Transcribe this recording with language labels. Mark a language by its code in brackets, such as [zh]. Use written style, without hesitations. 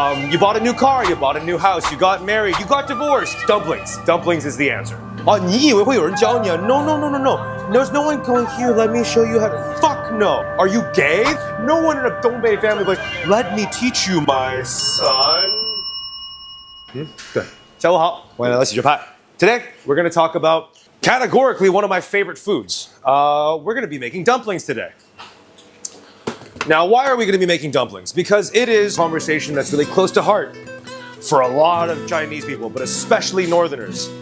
[en] You bought a new car, you bought a new house, you got married, you got divorced. Dumplings. Dumplings is the answer. [zh] 哦，你以为会有人教你啊 [en] ？No, no, no, no, no. There's no one going here. Let me show you how to. Fuck no. Are you gay? No one in a Dongbei family goes. Let me teach you, my son. [zh] 对，下午好，欢迎来到喜剧派。 [en] Today we're going to talk about categorically one of my favorite foods. We're going to be making dumplings today. Now, why are we going to be making dumplings? Because it is a conversation that's really close to heart for a lot of Chinese people, but especially Northerners.